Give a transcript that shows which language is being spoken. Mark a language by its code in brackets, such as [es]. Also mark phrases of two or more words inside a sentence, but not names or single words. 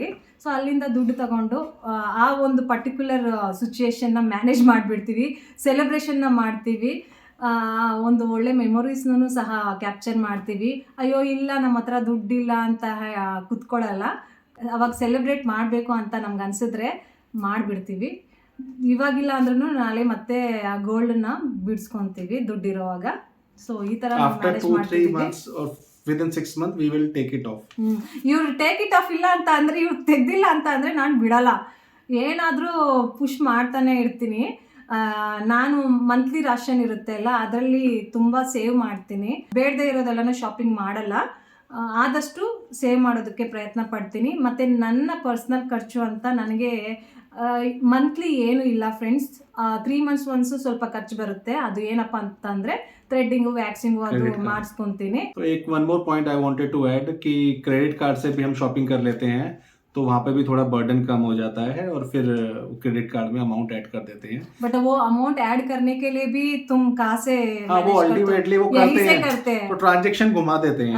[kn] ಸೊ ಅಲ್ಲಿಂದ ದುಡ್ಡು ತಗೊಂಡು ಆ ಒಂದು [en] particular situation [kn] ಮ್ಯಾನೇಜ್ ಮಾಡಿಬಿಡ್ತೀವಿ, ಸೆಲೆಬ್ರೇಷನ್ನ ಮಾಡ್ತೀವಿ, ಒಂದು ಒಳ್ಳೆ ಮೆಮೊರೀಸ್ನೂ ಸಹ ಕ್ಯಾಪ್ಚರ್ ಮಾಡ್ತೀವಿ. ಅಯ್ಯೋ ಇಲ್ಲ ನಮ್ಮ ಹತ್ರ ದುಡ್ಡಿಲ್ಲ ಅಂತ ಕುತ್ಕೊಳ್ಳಲ್ಲ, ಅವಾಗ ಸೆಲೆಬ್ರೇಟ್ ಮಾಡಬೇಕು ಅಂತ ನಮ್ಗೆ ಅನಿಸಿದ್ರೆ ಮಾಡಿಬಿಡ್ತೀವಿ. ಇವಾಗಿಲ್ಲ ಅಂದ್ರೂ ನಾಳೆ ಮತ್ತೆ ಆ ಗೋಲ್ಡನ್ನ ಬಿಡಿಸ್ಕೊಂತೀವಿ ದುಡ್ಡಿರೋವಾಗ. ಸೊ ಈ ಥರ [en] within 6 months we will take it off. [kn] ಇವ್ರು [en] take it off [kn] ಇಲ್ಲ ಅಂತ ಅಂದರೆ, ಇವ್ರು ತೆಗ್ದಿಲ್ಲ ಅಂತ ಅಂದರೆ ನಾನು ಬಿಡಲ್ಲ, ಏನಾದರೂ ಪುಷ್ ಮಾಡ್ತಾನೆ ಇರ್ತೀನಿ. ನಾನು [en] monthly ration [kn] ಇರುತ್ತೆ ಅಲ್ಲ, ಅದರಲ್ಲಿ ತುಂಬ ಸೇವ್ ಮಾಡ್ತೀನಿ. ಬೇಡದೇ ಇರೋದೆಲ್ಲನೂ ಶಾಪಿಂಗ್ ಮಾಡಲ್ಲ, ಆದಷ್ಟು ಸೇವ್ ಮಾಡೋದಕ್ಕೆ ಪ್ರಯತ್ನ ಪಡ್ತೀನಿ. ಮತ್ತು ನನ್ನ ಪರ್ಸ್ನಲ್ ಖರ್ಚು ಅಂತ ನನಗೆ ಮಂತ್ಲಿ ಏನು ಇಲ್ಲ ಫ್ರೆಂಡ್ಸ್, 3 months ಒನ್ಸು ಸ್ವಲ್ಪ ಖರ್ಚು ಬರುತ್ತೆ. ಅದು ಏನಪ್ಪ ಅಂತಂದರೆ [en] threading, waxing [kn] ಅದು ಮಾಡಿಸ್ಕೊತೀನಿ. [hi] एक [en] one more point I wanted to add [hi] कि [en] credit card [hi] से भी हम शॉपिंग कर लेते हैं, तो वहाँ पे भी थोड़ा बर्डन कम हो जाता है और फिर [en] credit card [hi] में [en] amount add [hi] कर देते हैं. बट वो [en] amount add [hi] करने के लिए भी तुम कहाँ से वो अल्टीमेटली वो करते हैं, तो ट्रांजैक्शन घुमा देते हैं.